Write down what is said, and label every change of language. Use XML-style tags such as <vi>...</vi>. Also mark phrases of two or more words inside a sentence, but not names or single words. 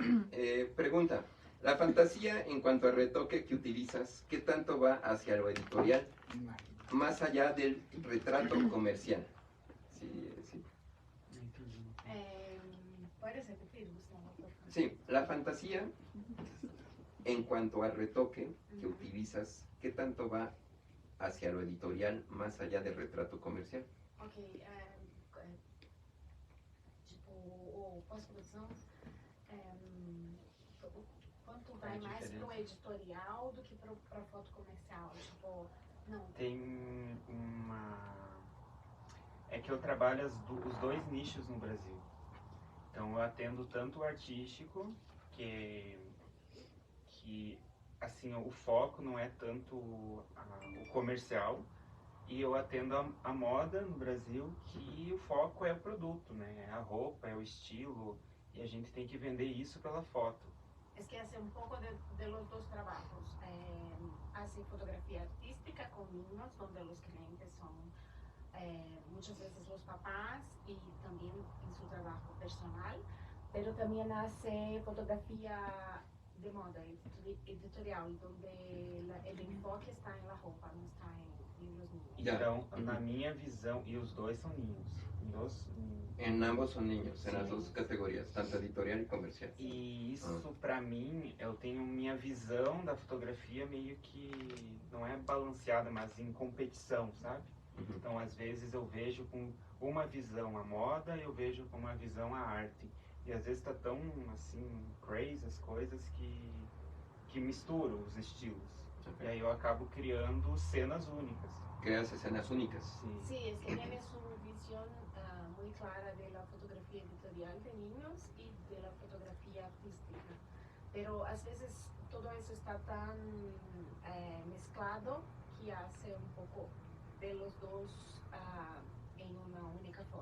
<es>Pregunta, la fantasía en cuanto al retoque que utilizas, ¿qué tanto va hacia lo editorial, más allá del retrato comercial? Sí, sí. ¿Puedes repetir, Gustavo, por favor? Sí, la fantasía en cuanto al retoque que utilizas, ¿qué tanto va hacia lo editorial, más allá del retrato comercial?</es> <pt>Ok, tipo, o pós-produção, quanto vai mais pro editorial do que pra foto comercial? Tipo, não. Tem uma... É que eu trabalho os dois nichos no Brasil. Então eu atendo tanto o artístico, que assim, o foco não é tanto o comercial, e eu atendo a moda no Brasil, que o foco é o produto, né? É a roupa, é o estilo, e a gente tem que vender isso pela foto.</pt> <es>Es que hace un poco de los dos trabajos. Hace fotografía artística con niños, donde los clientes son muchas veces los papás y también en su trabajo personal, pero también hace fotografía de moda, editorial, donde el enfoque está en la ropa, no está en los niños.</es> <pt>Então, na minha visão, e os dois são ninhos.</pt> <es>En ambos son niños, en las Sí. dos categorías, tanto editorial y comercial.</es> <pt>E isso, pra mim, eu tenho minha visão da fotografia meio que não é balanceada, mas em competição, sabe? Uhum. Então, às vezes eu vejo com uma visão a moda e eu vejo com uma visão a arte. E às vezes tá tão, assim, crazy as coisas que misturam os estilos. Ok. E aí eu acabo criando cenas únicas.</pt> <es>Creas escenas únicas.</es> <pt>Sim.</pt> <es>Sí, es que tiene su visión muy clara de la fotografía editorial de niños y de la fotografía artística. Pero a veces todo eso está tan mezclado que hace un poco de los dos en una única foto.</es>